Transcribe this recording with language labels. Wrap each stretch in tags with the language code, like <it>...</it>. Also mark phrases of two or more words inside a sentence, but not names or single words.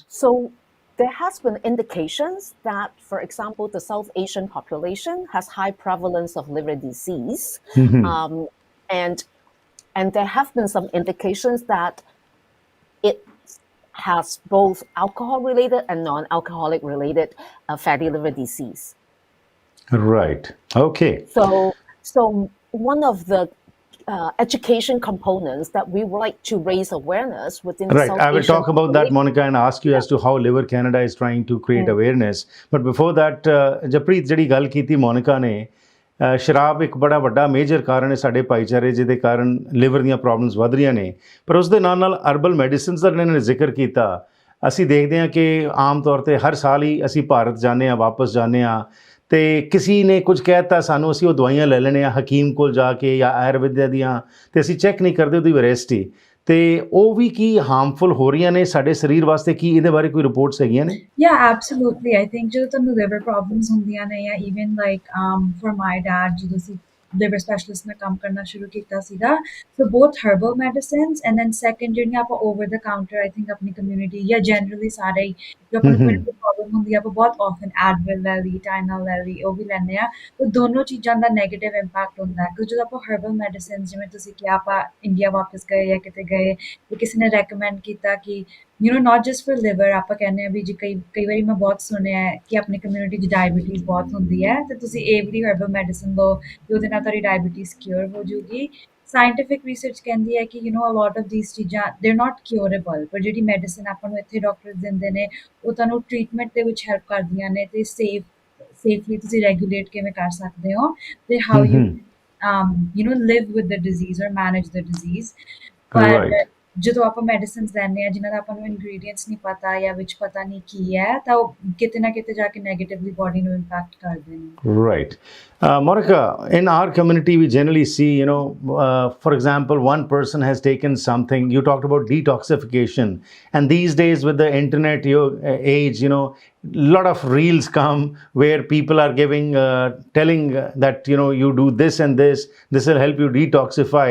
<en>So there has been indications that, for example, the South Asian population has high prevalence of liver disease, um, and there have been some indications that it has both alcohol-related and non-alcoholic related fatty liver disease. Right. Okay. So one of the education components that we would like to raise awareness within the Right. South I will Asian talk about that, Monica, and ask you as to how Liver Canada is trying to create awareness. But before that,</en> <pa>Harpreet, ਜਿਹੜੀ ਗੱਲ ਕੀਤੀ ਮੋਨਿਕਾ ਨੇ, ਸ਼ਰਾਬ ਇੱਕ ਬੜਾ ਵੱਡਾ ਮੇਜਰ ਕਾਰਨ ਹੈ ਸਾਡੇ ਭਾਈਚਾਰੇ ਜਿਹਦੇ ਕਾਰਨ ਲਿਵਰ ਦੀਆਂ ਪ੍ਰੋਬਲਮਸ ਵਧ ਰਹੀਆਂ ਨੇ। ਪਰ ਉਸ ਦੇ ਨਾਲ ਨਾਲ</pa> <en>herbal medicines</en> <pa>ਦਾ ਇਹਨਾਂ ਨੇ ਜ਼ਿਕਰ ਕੀਤਾ। ਅਸੀਂ ਦੇਖਦੇ ਹਾਂ ਕਿ ਆਮ ਤੌਰ ਤੇ ਹਰ ਸਾਲ ਹੀ ਅਸੀਂ ਭਾਰਤ ਜਾਂਦੇ ਹਾਂ, ਵਾਪਸ ਜਾਂਦੇ ਹਾਂ, ਤੇ ਕਿਸੇ ਨੇ ਕੁਝ ਕਹਿ ਦਿੱਤਾ ਸਾਨੂੰ, ਅਸੀਂ ਉਹ ਦਵਾਈਆਂ ਲੈ ਲੈਣੇ ਆ ਹਕੀਮ ਕੋਲ ਜਾ ਕੇ ਜਾਂ ਆਯੁਰਵੈਦ ਦੀਆਂ, ਤੇ ਅਸੀਂ ਚੈੱਕ ਨਹੀਂ ਕਰਦੇ ਉਹਦੀ ਵੈਰਾਈਟੀ, ਤੇ ਉਹ ਵੀ ਕੀ ਹਾਰਮਫੁਲ ਹੋ ਰਹੀਆਂ ਨੇ ਸਾਡੇ ਸਰੀਰ ਵਾਸਤੇ? ਕੀ ਇਹਦੇ ਬਾਰੇ ਕੋਈ ਰਿਪੋਰਟਸ ਹੈਗੀਆਂ ਨੇ?</pa> <en>Yeah, absolutely. I think</en> <pa>ਜਦੋਂ ਤੁਹਾਨੂੰ</pa> <en>liver problems</en> <pa>ਹੁੰਦੀਆਂ ਨੇ, ਜਾਂ</pa> <en>even like for my dad</en> <pa>ਜਦੋਂ ਅਸੀਂ</pa> <en>liver specialist</en> <pa>ਨਾਲ ਕੰਮ ਕਰਨਾ ਸ਼ੁਰੂ ਕੀਤਾ ਸੀਗਾ,</pa> <en>so both herbal medicines and then second</en> <pa>ਜਿਹੜੀਆਂ ਆਪਾਂ</pa> <en>over the counter I think</en> <pa>ਆਪਣੀ community ਜਾਂ generally ਸਾਰੇ ਹੀ ਜੋ ਆਪਾਂ ਨੂੰ ਕੋਈ ਪ੍ਰੋਬਲਮ ਹੁੰਦੀ ਆ ਆਪਾਂ ਬਹੁਤ often Advil ਲੈ ਲਈ, Tylenol ਲੈ ਲਈ, ਉਹ ਵੀ ਲੈਂਦੇ ਆ। ਉਹ ਦੋਨੋਂ ਚੀਜ਼ਾਂ ਦਾ</pa> <en>negative impact</en> <pa>ਹੁੰਦਾ ਹੈ, ਕਿਉਂਕਿ ਜਦੋਂ ਆਪਾਂ</pa> <en>herbal medicines</en> <pa>ਜਿਵੇਂ ਤੁਸੀਂ ਕਿਹਾ ਆਪਾਂ ਇੰਡੀਆ ਵਾਪਸ ਗਏ ਜਾਂ ਕਿਤੇ ਗਏ ਤੇ ਕਿਸੇ ਨੇ recommend ਕੀਤਾ ਕਿ</pa> <en>not just for liver,</en> <pa>ਆਪਾਂ ਕਹਿੰਦੇ ਆ ਵੀ ਜੀ ਕਈ ਵਾਰੀ ਮੈਂ ਬਹੁਤ ਸੁਣਿਆ ਹੈ ਕਿ ਆਪਣੀ ਕਮਿਊਨਿਟੀ 'ਚ ਡਾਇਬੀਟੀਜ਼ ਬਹੁਤ ਹੁੰਦੀ ਹੈ, ਤੇ ਤੁਸੀਂ ਇਹ ਵਾਲੀ ਹਰਬਲ ਮੈਡੀਸਨ ਲਓ ਤੇ ਉਹਦੇ ਨਾਲ ਤੁਹਾਡੀ ਡਾਇਬੀਟੀਜ਼ ਕਿਉਰ ਹੋ ਜੂਗੀ।</pa> <en>scientific research</en> <pa>ਕਹਿੰਦੀ ਹੈ ਕਿ</pa> <en>a lot of these ਚੀਜ਼ਾਂ they're not curable,</en> <pa>ਪਰ ਜਿਹੜੀ ਮੈਡੀਸਨ ਆਪਾਂ ਨੂੰ ਇੱਥੇ ਡਾਕਟਰਸ ਦਿੰਦੇ ਨੇ ਉਹ ਤੁਹਾਨੂੰ ਟ੍ਰੀਟਮੈਂਟ ਦੇ ਵਿੱਚ ਹੈਲਪ ਕਰਦੀਆਂ ਨੇ, ਤੇ ਸੇਫਲੀ ਤੁਸੀਂ ਰੈਗੂਲੇਟ ਕਿਵੇਂ ਕਰ ਸਕਦੇ ਹੋ, ਤੇ</pa> <en>how you live with the disease</en> <pa>or manage the disease। ਪਰ ਜਦੋਂ ਆਪਾਂ ਮੈਡੀਸਿਨਸ ਲੈਂਦੇ ਆ ਜਿਨ੍ਹਾਂ ਦਾ ਆਪਾਂ ਨੂੰ ਇੰਗਰੀਡੀਐਂਟਸ ਨਹੀਂ ਪਤਾ ਜਾਂ ਵਿੱਚ ਪਤਾ ਨਹੀਂ ਕੀ ਹੈ, ਤਾਂ ਉਹ ਕਿਤੇ ਨਾ ਕਿਤੇ ਜਾ ਕੇ</pa> <en>negatively body</en> <pa>ਨੂੰ ਇੰਪੈਕਟ ਕਰਦੇ ਨੇ।</pa> <en>Right. Monica, in our community, we generally see, for example, one person has taken something. You talked about detoxification. And these days with the internet age, lot of reels come where people are telling that, you do this and this will help you detoxify.</en>